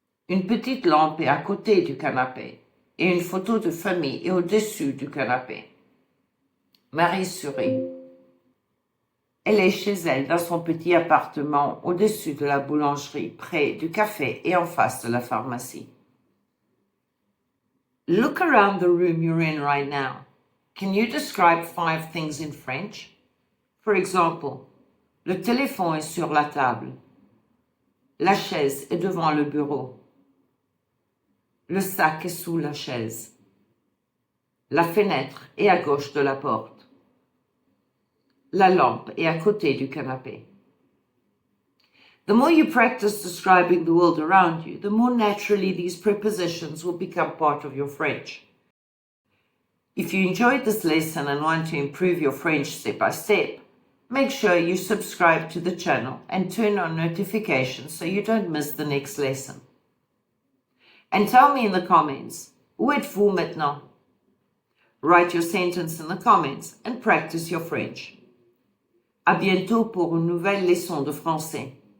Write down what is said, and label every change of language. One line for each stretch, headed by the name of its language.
French: Une petite lampe est à côté du canapé et une photo de famille est au-dessus du canapé. Marie sourit. Elle est chez elle dans son petit appartement au-dessus de la boulangerie, près du café et en face de la pharmacie.
English: Look around the room you're in right now. Can you describe 5 things in French? For example,
French: le téléphone est sur la table. La chaise est devant le bureau. Le sac est sous la chaise. La fenêtre est à gauche de la porte. La lampe est à côté du canapé.
English: The more you practice describing the world around you, the more naturally these prepositions will become part of your French. If you enjoyed this lesson and want to improve your French step by step, make sure you subscribe to the channel and turn on notifications so you don't miss the next lesson. And tell me in the comments,
French: où êtes-vous maintenant?
English: Write your sentence in the comments and practice your French.
French: À bientôt pour une nouvelle leçon de français.